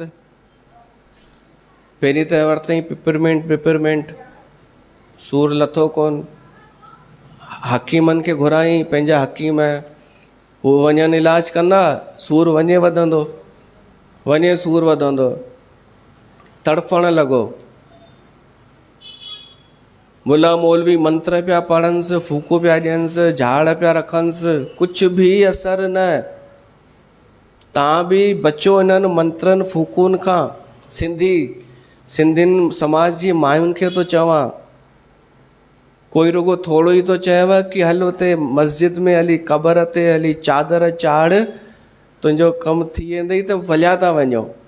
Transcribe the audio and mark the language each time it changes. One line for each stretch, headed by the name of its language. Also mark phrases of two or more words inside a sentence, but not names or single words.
Sindhi: पहिरीं त वरितई पिपरमेंट, सूरु लथो कोन। हकीमनि खे घुराई, पंहिंजा हकीम, हू वञनि इलाज कंदा, सूरु वञे वधंदो। तड़फण लॻो। मुला मौलवी मंत्र पिया पढ़नसि, फूको पिया ॾियनिसि, झाड़ पिया रखनिसि, कुझु बि असरु न। तव्हां बि बचो इन्हनि मंत्रनि फूकुनि खां। सिंधियुनि समाज जी मायुनि खे थो चवां, कोई रुगो थोरो ई थो चयव कि हल उते मस्जिद में हली, क़बर ते हली चादर चाढ़, तुंहिंजो कमु थी वेंदई, त भलिया था वञो।